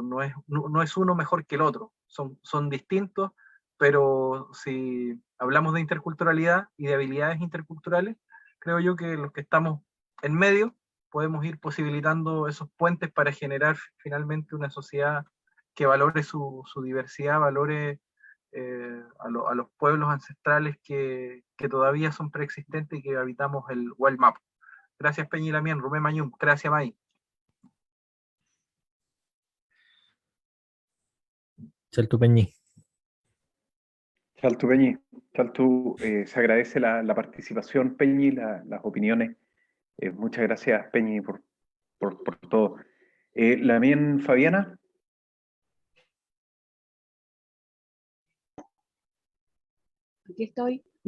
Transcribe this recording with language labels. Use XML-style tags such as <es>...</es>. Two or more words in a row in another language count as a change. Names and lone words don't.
<es>No es uno mejor que el otro, son distintos, pero si hablamos de interculturalidad y de habilidades interculturales, creo yo que los que estamos en medio podemos ir posibilitando esos puentes para generar finalmente una sociedad que valore su diversidad, valore a los pueblos ancestrales que todavía son preexistentes y que habitamos el Wild Map. Gracias, Peñi Lamien,</es> <arn>Rumé Mañum,</arn> <es>gracias, May.</es> <arn>Chaltu Peñi. Chaltu Peñi, Chaltu,</arn> <es>se agradece la participación, Peñi, las opiniones. Muchas gracias, Peñi, por todo. Lamien Fabiana. Aquí estoy.</es>